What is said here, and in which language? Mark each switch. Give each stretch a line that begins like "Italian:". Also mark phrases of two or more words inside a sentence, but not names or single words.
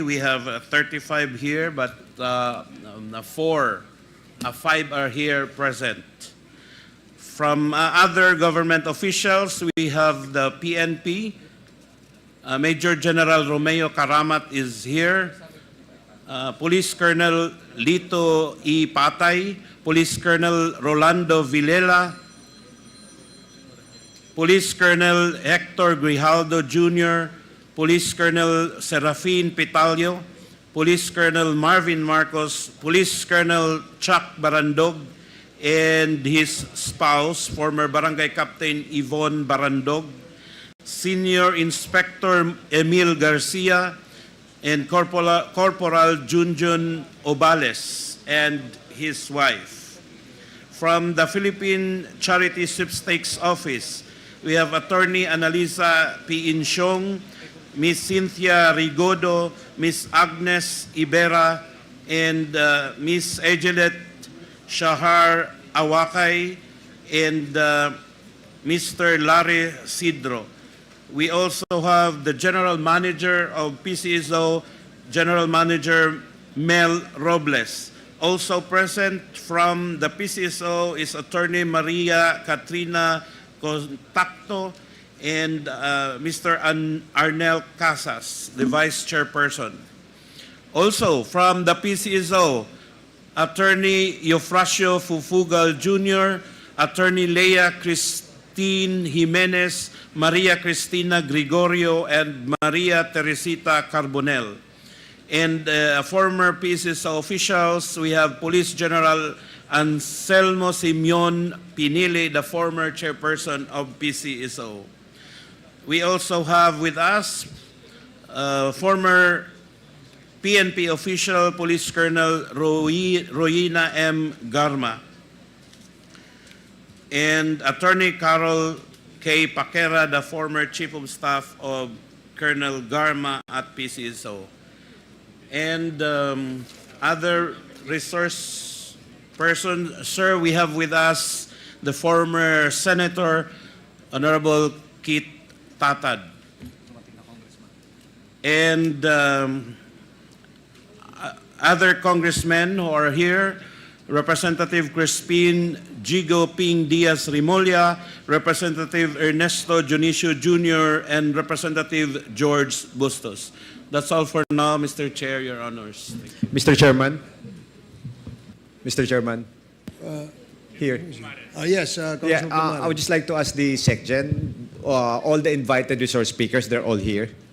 English: We have 35 here, but 5 are here present. From other government officials, we have the PNP. Major General Romeo Karamat is here. Police Colonel Lito E. Patay, Police Colonel Rolando Villela, Police Colonel Hector Grijaldo Jr., Police Colonel Serafin Pitalio, Police Colonel Marvin Marcos, Police Colonel Chuck Barandog, and his spouse, former Barangay Captain Yvonne Barandog, Senior Inspector Emil Garcia, and Corporal Junjun Obales and his wife. From the Philippine Charity Sweepstakes Office, we have Attorney Analisa P. Insyong, Miss Cynthia Rigodo, Miss Agnes Ibera, and Miss Ejelet Shahar Awakay, and Mr. Larry Sidro. We also have the General Manager of PCSO, General Manager Mel Robles. Also present from the PCSO is Attorney Maria Katrina Contacto and Mr. Arnel Casas, the Vice Chairperson. Also from the PCSO, Attorney Eufrasio Fufugal Jr., Attorney Leia Christine Jimenez, Maria Cristina Gregorio, and Maria Teresita Carbonell. And former PCSO officials, we have Police General Anselmo Simeon Pinili, the former chairperson of PCSO. We also have with us former PNP official, Police Colonel Royina M. Garma, and Attorney Carol K. Paquera, the former Chief of Staff of Colonel Garma at PCSO. And other resource person, sir, we have with us the former Senator, Honorable Kit Tatad. And other congressmen who are here, Representative Crispin Gigo Ping Diaz Rimolla, Representative Ernesto Junicio Jr., and Representative George Bustos. That's all for now, Mr. Chair, Your Honors. Mr. Chairman. Mr. Chairman. Here. Yes, Congressman Kumari. I would just like to ask the SecGen, all the invited resource speakers, they're all here.